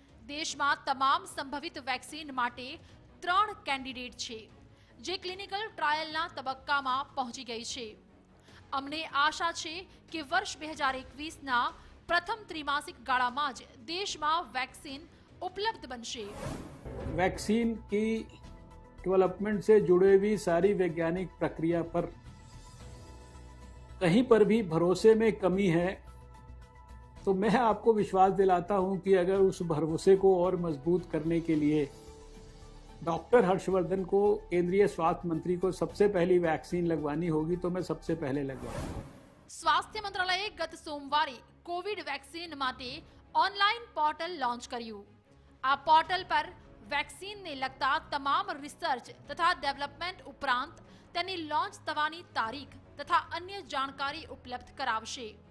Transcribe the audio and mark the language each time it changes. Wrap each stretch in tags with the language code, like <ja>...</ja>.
<gu>દેશમાં તમામ સંભવિત વેક્સિન માટે 3 કેન્ડિડેટ છે જે ક્લિનિકલ ટ્રાયલના તબક્કામાં પહોંચી ગઈ છે. અમને આશા છે કે વર્ષ 2021ના પ્રથમ ત્રિમાસિક ગાળામાં જ દેશમાં વેક્સિન ઉપલબ્ધ બનશે.</gu> <hi>वैक्सीन की डेवलपमेंट से जुड़े हुई सारी वैज्ञानिक प्रक्रिया पर कहीं पर भी भरोसे में कमी है तो मैं आपको विश्वास दिलाता हूं कि अगर उस भरोसे को और मजबूत करने के लिए डॉक्टर हर्षवर्धन को केंद्रीय स्वास्थ्य मंत्री को सबसे पहली वैक्सीन लगवानी होगी तो मैं सबसे पहले लगवाऊंगा.</hi> <gu>સ્વાસ્થ્ય મંત્રાલયે ગત સોમવારે કોવિડ વેક્સિન માટે ઓનલાઈન પોર્ટલ લોન્ચ કર્યું. આ પોર્ટલ પર વેક્સિનને લગતા તમામ રિસર્ચ તથા ડેવલપમેન્ટ ઉપરાંત તેની લોન્ચ થવાની તારીખ તથા અન્ય જાણકારી ઉપલબ્ધ કરાવશે.</gu>